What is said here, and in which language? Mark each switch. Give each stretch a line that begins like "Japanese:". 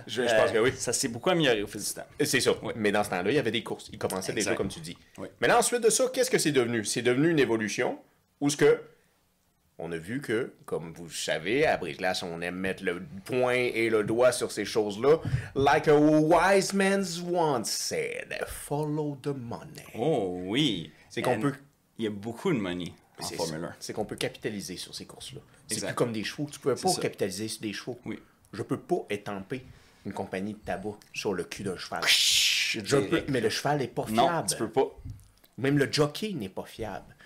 French: Je pense que oui. Ça s'est beaucoup amélioré au fil du temps. C'est ça. Mais dans ce temps-là, il y avait des courses. Ils commençaient déjà, Exact. comme tu dis. Oui. Mais là, ensuite de ça, qu'est-ce que c'est devenu? C'est devenu une évolution où ce que on a vu que, comme vous le savez, à Brise-Glace, on aime mettre le poing et le doigt sur ces choses-là.
English: Like a wise man once said, follow the money.
French: Oh oui. C'est qu'on peut... Il y a beaucoup de money en Formule 1. C'est qu'on peut capitaliser sur ces courses-là. C'est Exact. plus comme des chevaux. Tu peux pas capitaliser sur des chevaux. Oui. Je peux pas étamper une compagnie de tabac sur le cul d'un cheval. Je peux, mais le cheval n'est pas fiable. Non, tu peux pas. Même le jockey n'est pas fiable.